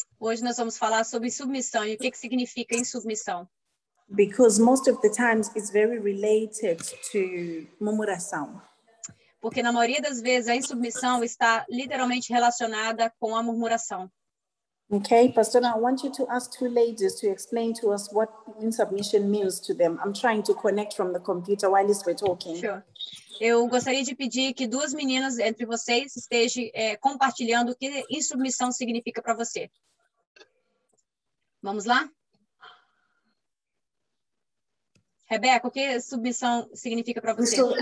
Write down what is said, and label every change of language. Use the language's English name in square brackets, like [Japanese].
[Portuguese] Hoje nós vamos falar sobre submissão e o que significa insubmissão. [English] Because most of the times it's very related to murmuração. [Portuguese] Porque na maioria das vezes a insubmissão está literalmente relacionada com a murmuração. [English] Okay, Pastor, I want you to ask 2 ladies to explain to us what insubmission means to them. I'm trying to connect from the computer while we're talking. Sure. [Portuguese] Eu gostaria de pedir que 2 meninas entre vocês estejam compartilhando o que insubmissão significa para você. Vamos lá? Rebeca, o que submissão significa para você?